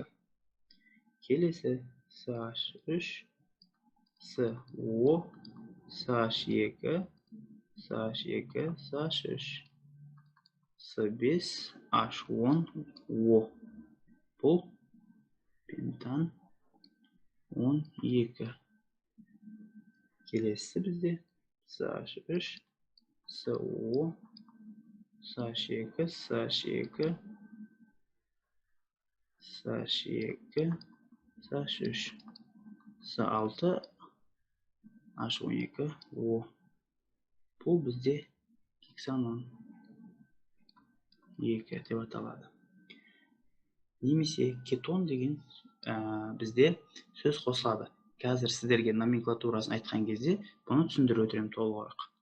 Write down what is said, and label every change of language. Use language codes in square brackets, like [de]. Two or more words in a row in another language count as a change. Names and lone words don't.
[kk] Келесі CH3, CO, CH2, CH2, CH3. C5H10O. Бұл пентан 12. Келесі бізде CH3, CO, CH2, CH2, CH2, CH3. C6, H12O. Бұл бізде гексанон 2 деп аталады. Немесе кетон деген бізде сөз қосылады. Қазір сіздерге номенклатурасын айтқан кезде бұны түсіндіріп өтірем толығырақ.